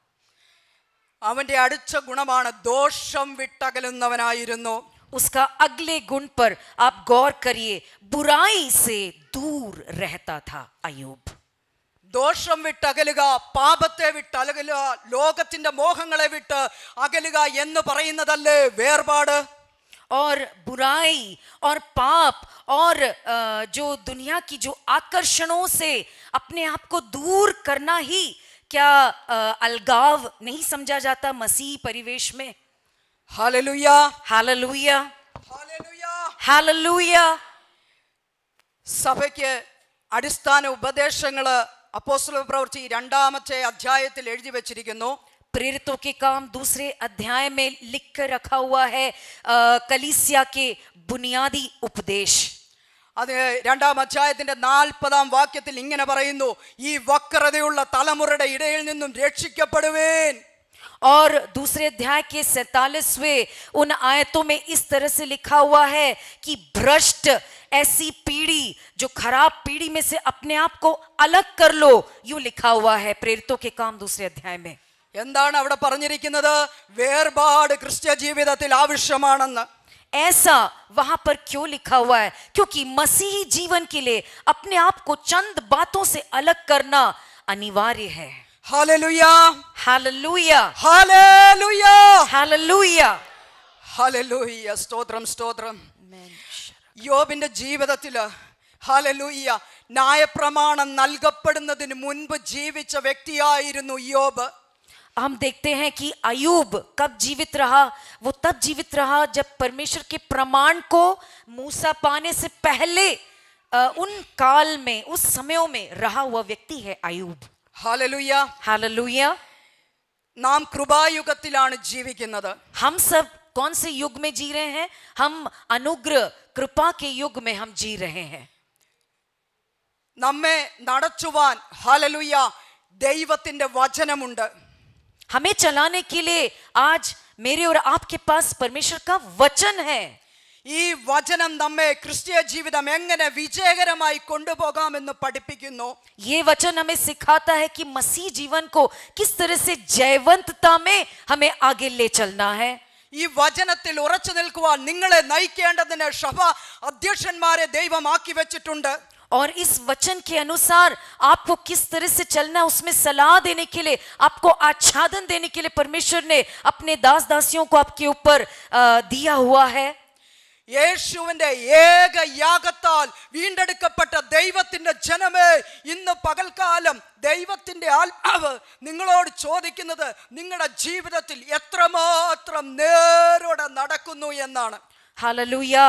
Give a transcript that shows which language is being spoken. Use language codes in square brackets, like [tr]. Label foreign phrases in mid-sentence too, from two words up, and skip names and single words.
[ml] അവന്റെ അടുത്ത ഗുണമാണ് ദോഷം വിട്ടകലുന്നവനായിരുന്നു. [hi] उसका अगले गुण पर आप गौर करिए, बुराई से दूर रहता था अयूब। [ml] ദോഷം വിട്ടകലുക, പാപത്തെ വിട്ടകലുക, ലോകത്തിന്റെ മോഹങ്ങളെ വിട്ട് അകലുക എന്ന് പറയുന്നതല്ലേ വേർപാട്? [hi] और बुराई और पाप और जो दुनिया की जो आकर्षणों से अपने आप को दूर करना ही क्या अलगाव नहीं समझा जाता मसीही परिवेश में? [ml] ഹല്ലേലൂയ, [hi] हालेलुया, [ml] ഹല്ലേലൂയ. [hi] हालेलुया। [ml] സഭയ്ക്ക് അടിസ്ഥാന ഉപദേശങ്ങള് അപ്പോസ്തല പ്രവൃത്തി 2-ാമത്തെ അധ്യായത്തിൽ എഴുതി വെച്ചിരിക്കുന്നു. [hi] प्रेरितों के काम 2 अध्याय में लिख कर रखा हुआ है कलीसिया के बुनियादी उपदेश। [ml] അത് 2-ാം അധ്യായത്തിന്റെ 40-ാം വാക്യത്തിൽ ഇങ്ങനെ പറയുന്നു, ഈ വക്രതയുള്ള തലമുറയുടെ ഇടയിൽ നിന്നും രക്ഷിക്കപ്പെടുവേൻ. [hi] और 2 अध्याय के 47वें उन आयतों में इस तरह से लिखा हुआ है कि भ्रष्ट ऐसी पीढ़ी, जो खराब पीढ़ी में से अपने आप को अलग कर लो, यूं लिखा हुआ है प्रेरितों के काम 2 अध्याय में। [ml] എന്താണ് അവിടെ പറഞ്ഞിരിക്കുന്നത്? വേർപാട് ക്രിസ്ത്യ ജീവിതത്തിൽ ആവശ്യമാണെന്ന്. [hi] ऐसा वहां पर क्यों लिखा हुआ है? क्योंकि मसीही जीवन के लिए अपने आप को चंद बातों से अलग करना अनिवार्य है। [ml] ഹല്ലേലൂയ, [hi] हालेलुया, [ml] ഹല്ലേലൂയ, [hi] हालेलुया। [ml] ഹല്ലേലൂയ. സ്തോത്രം, സ്തോത്രം. യോബിന്റെ ജീവിതത്തില് ഹല്ലേലൂയ ന്യായപ്രമാണം നൽകപ്പെടുന്നതിന് മുൻപ് ജീവിച്ച വ്യക്തിയായിരുന്നു യോബ്. [hi] हम देखते हैं कि अयूब कब जीवित रहा? वो तब जीवित रहा जब परमेश्वर के प्रमाण को मूसा पाने से पहले उन काल में, उस समयों में रहा हुआ व्यक्ति है अयूब। [ml] ഹല്ലേലൂയ. [hi] हालेलुया। [ml] നാം കൃപായുഗത്തിലാണ് ജീവിക്കുന്നത്. [hi] हम सब कौन से युग में जी रहे हैं? हम अनुग्रह कृपा के युग में हम जी रहे हैं। [ml] നമ്മെ നടത്തുവാൻ ഹല്ലേലൂയ ദൈവത്തിന്റെ വചനമുണ്ട്. [hi] हमें चलाने के लिए आज मेरे और आपके पास परमेश्वर का वचन है। [ml] ഈ വചനം നമ്മെ ക്രിസ്തീയ ജീവിതം എങ്ങനെ വിജയകരമായി കൊണ്ടുപോകാമെന്ന് പഠിപ്പിക്കുന്നു. [hi] ये वचन हमें सिखाता है कि मसीह जीवन को किस तरह से जयवंतता में हमें आगे ले चलना है। [ml] ഈ വചനത്തിൽ ഉറച്ചു നിൽക്കുവാൻ നിങ്ങളെ നയിക്കേണ്ടതിന് സഭ അധ്യക്ഷന്മാരെ ദൈവം ആക്കി വെച്ചിട്ടുണ്ട്. [hi] और इस वचन के अनुसार आपको किस तरह से चलना, उसमें सलाह देने के लिए, आपको आच्छादन देने के लिए परमेश्वर ने अपने दास दासियों को आपके ऊपर दिया हुआ है। [ml] യേശുവിന്റെ ഏക യാഗത്താൽ വീണ്ടെടുക്കപ്പെട്ട ദൈവത്തിന്റെ ജനമേ, ഇന്ന് പകൽക്കാലം ദൈവത്തിന്റെ ആത്മാവ് നിങ്ങളോട് ചോദിക്കുന്നത് നിങ്ങളുടെ ജീവിതത്തിൽ എത്രമാത്രം നേരോടെ നടക്കുന്നു എന്നാണ്. [hi] हालेलुया।